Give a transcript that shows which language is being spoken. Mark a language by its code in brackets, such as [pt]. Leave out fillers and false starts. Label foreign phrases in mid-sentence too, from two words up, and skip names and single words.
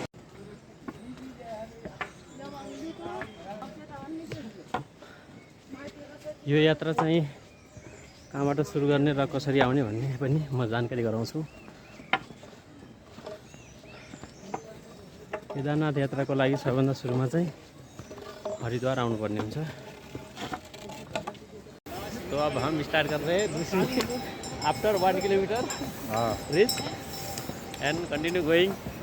[ne] यो यात्रा चाहिँ कहाँबाट सुरु गर्ने र कसरी आउने भन्ने पनि म जानकारी गराउँछु। केदारनाथ यात्राको लागि सबभन्दा सुरुमा चाहिँ हरिद्वार आउनुपर्ने हुन्छ। [hi] तो अब हम स्टार्ट कर रहे हैं [en] after 1 kilometer reach and continue going.